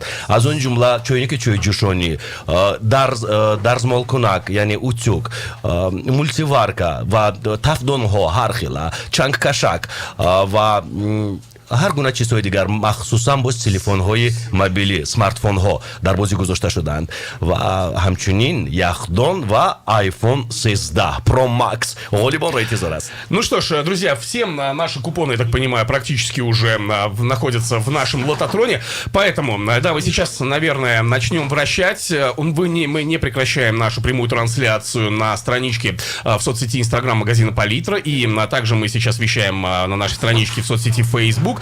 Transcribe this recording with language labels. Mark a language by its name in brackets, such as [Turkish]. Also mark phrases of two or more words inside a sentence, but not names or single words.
[Tajik] аз он ҷумла чойники чойҷӯшонӣ, дарзмолкунак, яъне утюг, мультиварка ва тафдонҳо ҳархела, чангкашак ва ҳар гуна чизҳои дигар, махсусан боз телефонҳои мобилӣ, смартфонҳо дар бозӣ гузошта шудаанд ва ҳамчунин яхдон ва iPhone 13 Pro Max ғолибонро интизор аст. [Russian] Ну что ж, друзья, всем наши купоны, я так понимаю, практически уже находятся в нашем лототроне, поэтому, да, мы сейчас, наверное, начнем вращать. Мы не прекращаем нашу прямую трансляцию на страничке в соцсети Instagram магазина Палитра, и также мы сейчас вещаем на нашей страничке в соцсети Facebook.